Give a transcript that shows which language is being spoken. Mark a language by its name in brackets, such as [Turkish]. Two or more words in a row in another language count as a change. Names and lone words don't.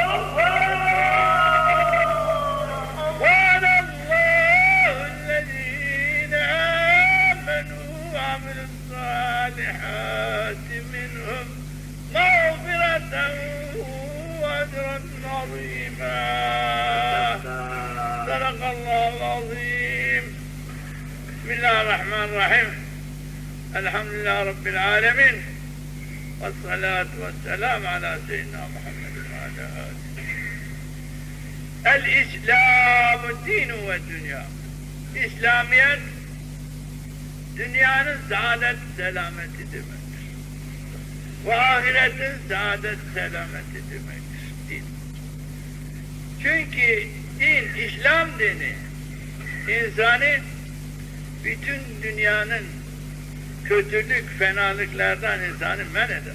[Arabic] وعد الله الذين آمنوا وعملوا الصالحات منهم مغفرة وأجرا عظيما صدق الله العظيم بسم الله الرحمن الرحيم الحمد لله رب العالمين والصلاة والسلام على سيدنا محمد وعلى آله [Turkish] El-İslam dinu ve dünya. İslamiyet dünyanın saadet selameti demektir. Ve ahiretin saadet selameti demektir. Din. Çünkü din, İslam dini insanı bütün dünyanın kötülük, fenalıklardan insanı men eder.